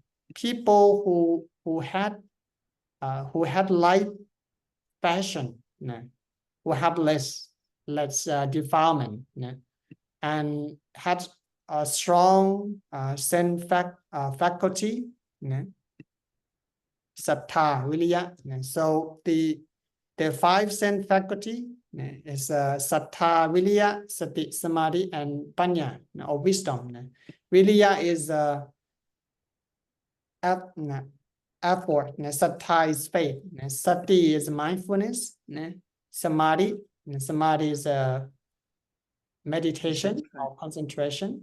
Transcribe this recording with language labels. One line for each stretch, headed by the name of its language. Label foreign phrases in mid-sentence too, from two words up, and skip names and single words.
English: People who had light passion, who have less defilement, and had a strong sense faculty,
Pali: sattha, viriya.
English: So the 5 sense faculty is
Pali: sattha, viriya, sati, samadhi,
English: and panya, or wisdom. Viriya is effort. Sattha is faith. Sati is mindfulness. Samadhi is meditation or concentration.